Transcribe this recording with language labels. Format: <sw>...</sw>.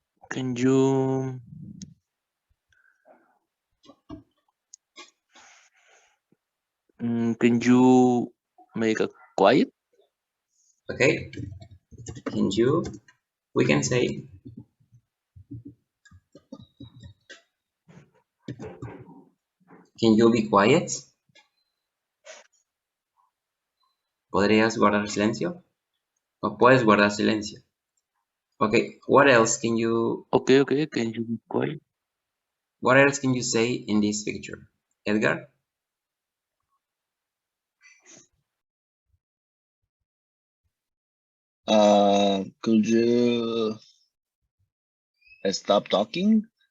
<en>Can you can you make a quiet? Okay, can you? We can say, can you be quiet?</en> <es>¿Podrías guardar silencio? ¿O puedes guardar silencio?</es> <en>Okay, what else can you? Okay, can you be quiet? What else can you say in this picture, Edgar? Could you stop talking?</en>